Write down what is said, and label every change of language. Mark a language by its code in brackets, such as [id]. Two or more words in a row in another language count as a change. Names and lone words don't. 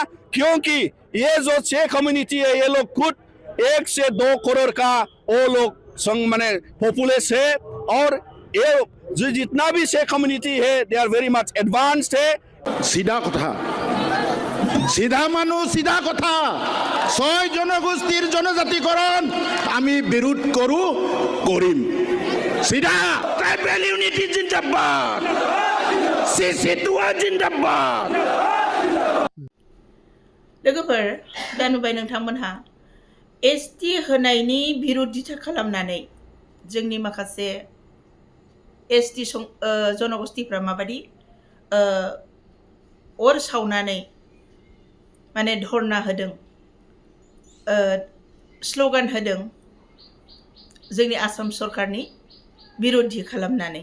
[hi] क्योंकि ये जो 6 कम्युनिटी है, ये लोग खुद 1 से 2 करोड़ का वो लोग संग माने पॉपुलेशन है। और ये जो जितना भी 6 कम्युनिटी है, [en] they are very much advanced [hi] है। [as] সিধা কথা, সিধা মানুহ সিধা কথা। 6 জনগোষ্ঠীর জনজাতিকরণ আমি বিৰোধ কৰো, কৰিম। [hi] सीधा [en] tribal unity [hi] जिंदाबाद, CC2 जिंदाबाद। [brx] लोगोफोर, दा नुबाय नोंथांमोनहा एसटि होनायनि बिरोधिता खालामनानै जोंनि माखासे एसटि जनगोष्ठीफ्रा माबादि अर सावनानै माने धरना होदों, स्लोगान होदों जोंनि आसाम सरकारनि बिरोधि खालामनानै।